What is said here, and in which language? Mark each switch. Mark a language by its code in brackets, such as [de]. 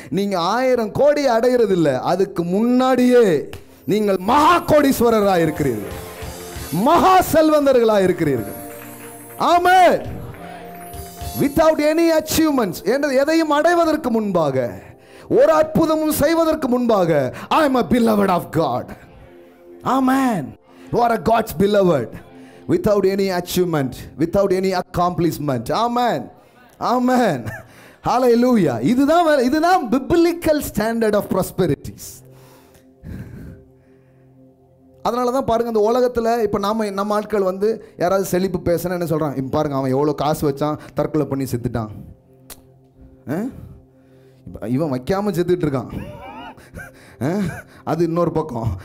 [ta] நீங்கள் 1000 கோடி அடைகிறது இல்லை, அதுக்கு முன்னாடியே நீங்கள் மகா கோடீஸ்வரராக இருக்கிறீர்கள், மகா செல்வந்தர்களாக இருக்கிறீர்கள். ஆமென். [en] without any achievements, [ta] எதையும் அடைவதற்கு முன்பாக, ஒரு அற்புதமும் செய்வதற்கு முன்பாக, [en] I am a beloved of God. Amen. You are a God's beloved without any achievement, without any accomplishment. Amen. Amen. Hallelujah. [ta] இதுதான் [en] biblical standard of prosperity. [ta] அதனால தான் பாருங்க, இந்த உலகத்தில் இப்போ நம்ம ஆட்கள் வந்து யாராவது செழிப்பு பேசுனா என்ன சொல்கிறான், இப்போ பாருங்க அவன் எவ்வளோ காசு வச்சான், தற்கொலை பண்ணி செத்துட்டான், இவன் வைக்காமல் செத்துட்டு இருக்கான். அது இன்னொரு பக்கம்.